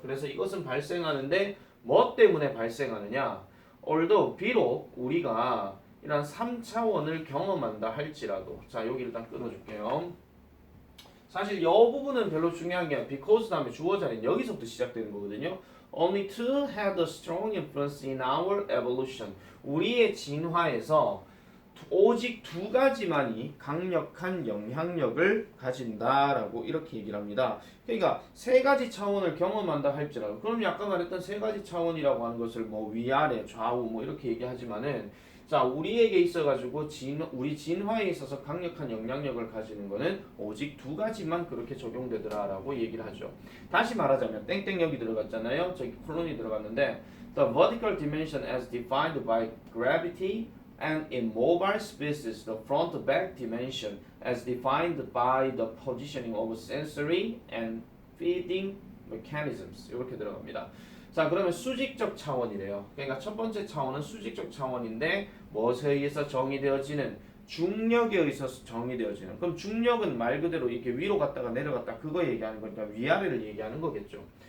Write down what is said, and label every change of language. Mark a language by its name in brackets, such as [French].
[Korean] 그래서 이것은 발생하는데 뭐 때문에 발생하느냐? although 비록 우리가 이런 3차원을 경험한다 할지라도 자 여기 일단 끊어줄게요. 사실 이 부분은 별로 중요한 게 아니라 because 다음에 주어 자리는 여기서부터 시작되는 거거든요. [English] Only two had a strong influence in our evolution. [Korean] 우리의 진화에서 오직 두 가지만이 강력한 영향력을 가진다라고 이렇게 얘기를 합니다. 그러니까 세 가지 차원을 경험한다 할지라도 그럼 약간 말했던 세 가지 차원이라고 하는 것을 뭐 위아래 좌우 뭐 이렇게 얘기하지만은 자 우리에게 있어가지고 우리 진화에 있어서 강력한 영향력을 가지는 거는 오직 두 가지만 그렇게 적용되더라라고 얘기를 하죠. 다시 말하자면 땡땡 여기 들어갔잖아요. 저기 콜론이 들어갔는데 [English] the vertical dimension as defined by gravity and in mobile species the front-back dimension as defined by the positioning of sensory and feeding mechanisms [Korean] 이렇게 들어갑니다. 자 그러면 수직적 차원이래요. 그러니까 첫 번째 차원은 수직적 차원인데 무엇에 의해서 정의되어지는 중력에 의해서 정의되어지는 그럼 중력은 말 그대로 이렇게 위로 갔다가 내려갔다 그거 얘기하는 거니까 위아래를 얘기하는 거겠죠.